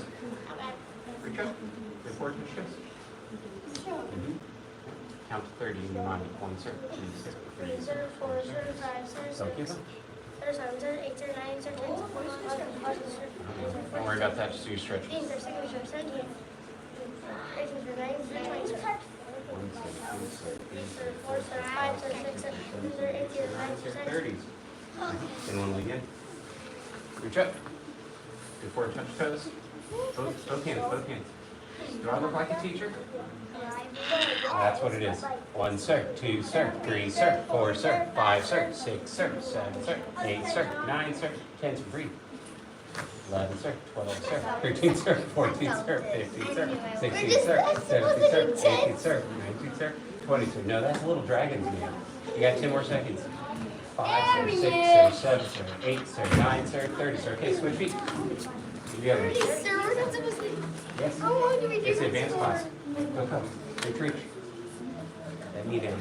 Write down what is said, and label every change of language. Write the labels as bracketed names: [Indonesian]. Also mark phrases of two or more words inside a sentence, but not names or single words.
[English] Reach up, and forward touch toes. Count to 30 in your mind. 1, sir, 2, sir, 3, sir, 4, sir, 5, sir, 6, 7, sir, 8, sir, 9, sir, 10, sir, 11, sir. Don't worry about that, just do your stretch. 15, sir, 16, sir, 17, 18, sir, 19, sir, 20, sir. 1, sir, 2, sir, 3, sir, 4, sir, 5, sir, 6, sir, 7, sir, 8, sir, 9, sir, 10. 30s. And one leg in. Reach up. Do forward touch toes. Both hands. Do I look like a teacher? That's what it is. 1, sir, 2, sir, 3, sir, 4, sir, 5, sir, 6, sir, 7, sir, 8, sir, 9, sir, 10, sir, breathe. 11, sir, 12, sir, 13, sir, 14, sir, 15, sir, 16, sir, 17, sir, 18, sir, 19, sir, 20, sir. No, that's a little dragon's man. You got 10 more seconds. 5, sir, 6, sir, 7, sir, 8, sir, 9, sir, 30, sir. Okay, switch feet. Together. Sir, we're not supposed to. Yes. How long do we do It's the this advanced for? class. Go. Retreat. That knee down.